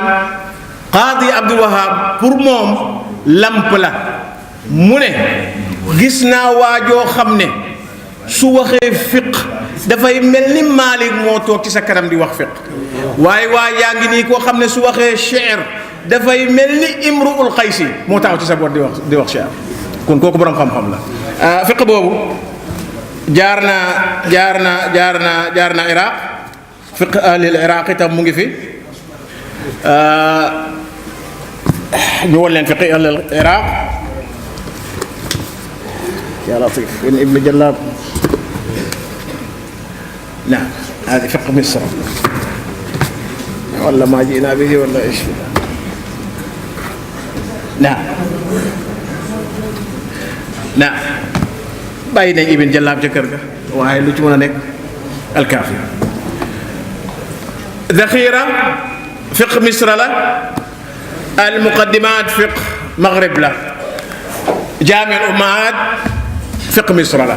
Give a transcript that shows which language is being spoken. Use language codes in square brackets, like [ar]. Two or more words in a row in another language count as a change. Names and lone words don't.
[wo] Qaadi Abdul Wahhab pour moom lamp la, mu ne gis naa waajoo xam ne su waxee fiq dafay mel ni Maalik moo toog ci sa kanam di wax fiq, waaye waa yaa ngi nii koo xam ne su waxee shi'r dafay mel ni Imru'ul Qaysi moo taxaw ci sa boor di wax shi'r. kon kooku borom xam-xam la. fiq boobu jaar na Iraq. [ar] فقه أهل العراق [wo] itam mu ngi fi. ñu won leen [ar] فقه أهل العراق. يا لطيف ابن جلاب. نعم هذه فقه مصر. ولا ما جئنا به ولا ايش. نعم نعم [wo] bàyyi nañ Ibn Jallaab ca kër ga waaye lu ci mën a nekk alkaafi. daxira [ar] فقه مصر [wo] la, almuqaddimaat [ar] فقه المغرب [wo] la, jaami al ummahaat [ar] فقه مصر [wo] la.